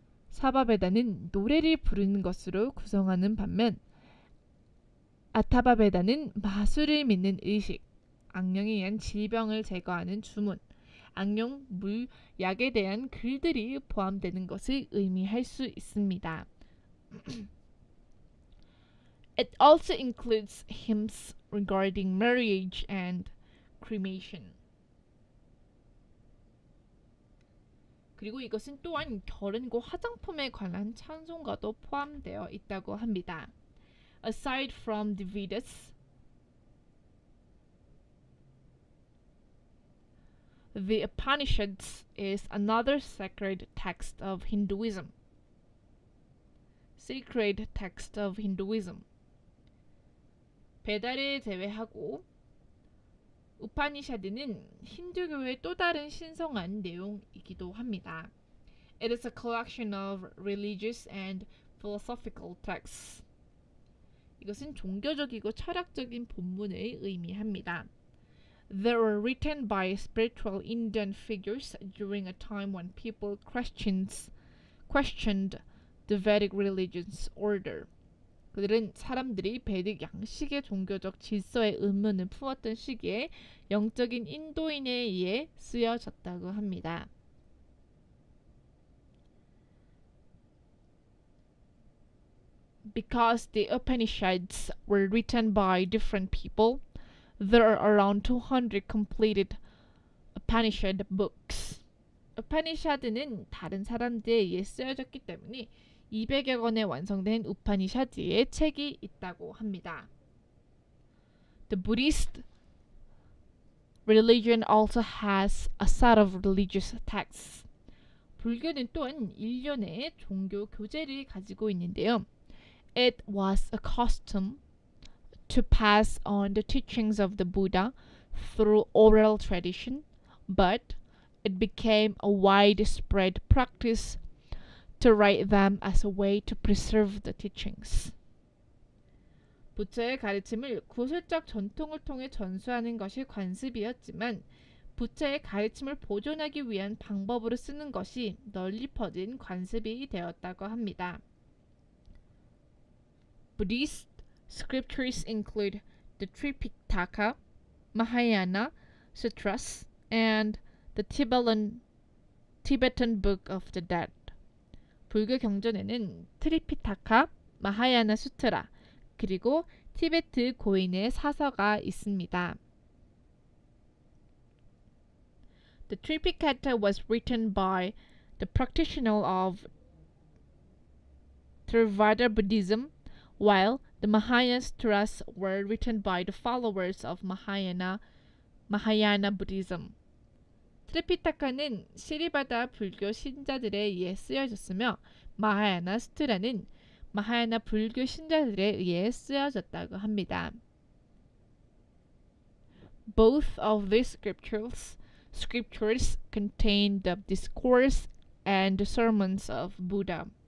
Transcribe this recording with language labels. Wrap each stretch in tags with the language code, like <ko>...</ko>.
<ko>사바베다는 노래를 부르는 것으로 구성하는 반면 아타바베다는 마술을 믿는 의식, 악령에 의한 질병을 제거하는 주문, 악령, 물, 약에 대한 글들이 포함되는 것을 의미할 수 있습니다.</ko> <en>It also includes hymns regarding marriage and cremation.</en> <ko>그리고 이것은 또한 결혼과 화장품에 관한 찬송가도 포함되어 있다고 합니다.</ko> <en>Aside from the Vedas, the Upanishads is another sacred text of Hinduism. Sacred text of Hinduism.</en> <ko>베다를 제외하고 우파니샤드는 힌두교의 또 다른 신성한 내용이기도 합니다.</ko> <en>It is a collection of religious and philosophical texts.</en> <ko>이것은 종교적이고 철학적인 본문을 의미합니다.</ko> <en>They were written by spiritual Indian figures during a time when people questioned the Vedic religion's order.</en> <ko>그들은 사람들이 베딕 양식의 종교적 질서에 의문을 품었던 시기에 영적인 인도인에 의해 쓰여졌다고 합니다.</ko> <en>Because the Upanishads were written by different people, there are around 200 completed Upanishad books.</en> <ko>우파니샤드는 다른 사람들에 의해 쓰여졌기 때문에 200여 권의 완성된 우파니샤드의 책이 있다고 합니다.</ko> <en>The Buddhist religion also has a set of religious texts.</en> <ko>불교는 또한 일련의 종교 교재를 가지고 있는데요.</ko> <en>It was a custom to pass on the teachings of the Buddha through oral tradition, but it became a widespread practice to write them as a way to preserve the teachings.</en> <ko>부처의 가르침을 구술적 전통을 통해 전수하는 것이 관습이었지만 부처의 가르침을 보존하기 위한 방법으로 쓰는 것이 널리 퍼진 관습이 되었다고 합니다.</ko> <en>Buddhist scriptures include the Tripitaka, Mahayana Sutras, and the Tibetan Book of the Dead.</en> <ko>불교 경전에는 트리피타카, 마하야나 수트라, 그리고 티베트 고인의 사서가 있습니다.</ko> <en>The Tripitaka was written by the practitioner of Theravada Buddhism, while the Mahayana Sutras were written by the followers of Mahayana Buddhism.</en> <ko>트리피타카는 시리바다 불교 신자들에 의해 쓰여졌으며 마하야나 스트라는 마하야나 불교 신자들에 의해 쓰여졌다고 합니다.</ko> <en>Both of these scriptures contain the discourse and the sermons of Buddha.</en>